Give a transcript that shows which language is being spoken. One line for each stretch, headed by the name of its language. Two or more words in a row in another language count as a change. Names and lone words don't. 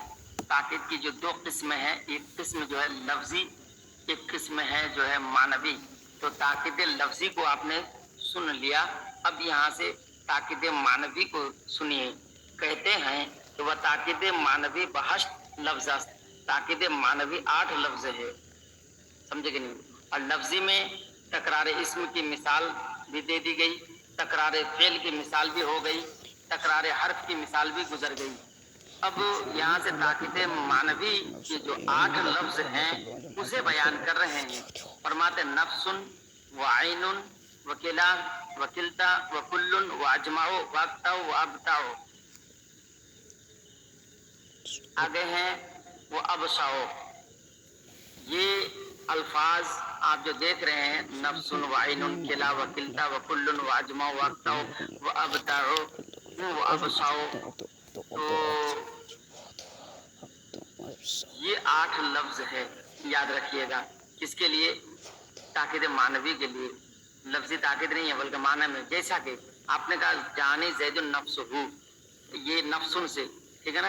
Urdu: تاکید کی جو دو قسمیں ہیں، ایک قسم جو ہے لفظی، ایک قسم ہے جو ہے معنوی۔ تو تاکید لفظی کو آپ نے سن لیا، اب یہاں سے تاکید معنوی کو سنیے۔ کہتے ہیں کہ وہ
Persian: تاکید معنوی بہشت لفظ است،
Urdu: تاکید معنوی 8 لفظ ہے، سمجھے کہ نہیں؟ اور لفظی میں تکرار اسم کی مثال بھی دے دی گئی، تکرار فعل کی مثال بھی ہو گئی، تکرار حرف کی مثال بھی گزر گئی۔ اب یہاں سے تاکید معنوی کے جو 8 لفظ ہیں اسے بیان کر رہے ہیں۔ فرماتے
Arabic: نفس و عین و کلا و کلتا و کل و اجمع و اقطع و ابتع۔
Urdu: آگے ہیں وہ ابصع۔ یہ الفاظ آپ جو دیکھ رہے ہیں،
Arabic: نفس و عین کلا و کلتا و کل و اجمع و اقطع و ابتع و ابصع،
Urdu: تو یہ 8 لفظ ہے، یاد رکھیے گا۔ کس کے لیے؟ تاکید معنوی کے لیے، لفظی تاکید نہیں ہے بلکہ معنی میں۔ جیسا کہ آپ نے کہا
Arabic: جانی زید النفس
Urdu: ہو، یہ نفسن سے، ٹھیک ہے نا؟